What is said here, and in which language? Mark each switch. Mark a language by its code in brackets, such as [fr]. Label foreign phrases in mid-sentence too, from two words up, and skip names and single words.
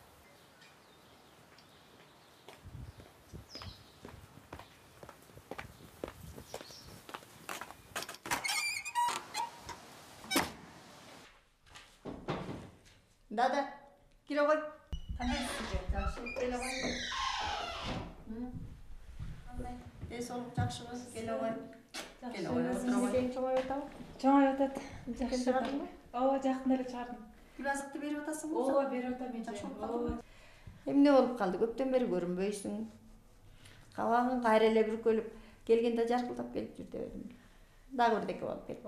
[ky] Дада, келе ғой. Кандайсың? Жакшы, келе ғой. Кандай? Солук жакшыбы? Келе ғой. Келе ғой, отура ғой. Чоңоюп атабы? Чоңоюп атат. Жакшы чыгардыңбы? Ооба, жакында эле чыгардым. Күлазыкты берип атасыңбы? Ооба, берип атам эже. Жакшы болуп калдыбы? Эмне болуп калды? Көптөн бери көрүнбөйсүң. Кабагың кайра эле бүркөлүп, келгенде жаркылдап келип жүр деп элем. Дагы бирдеке болуп кетти.